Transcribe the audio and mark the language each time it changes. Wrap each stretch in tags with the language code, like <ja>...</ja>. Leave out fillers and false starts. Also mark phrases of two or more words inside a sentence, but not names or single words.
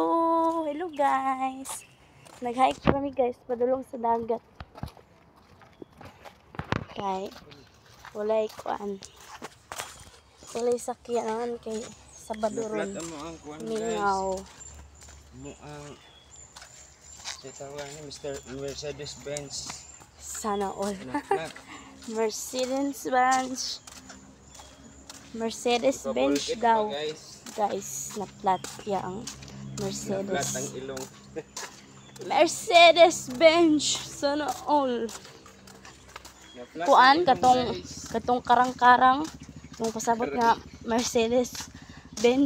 <en>Hello, guys.</en> <ceb>Nag-hike kami, guys. Padulong sa dagat. Kay walay kuan. Walay sakyanan kay Sabadoron. Mingaw. Mo ang tawag ni Mr. Mercedes-Benz.</ceb> <tl>Sana all. Mercedes-Benz.</tl> <ceb>Mercedes-Benz daw. Guys, na-flat yang Mercedes. Na-flat ang ilong. Mercedes-Benz.</ceb> <tl>Sana all.</tl> <ceb>Kuan katong karang-karang mong pasabot nga Mercedes-Benz.</ceb>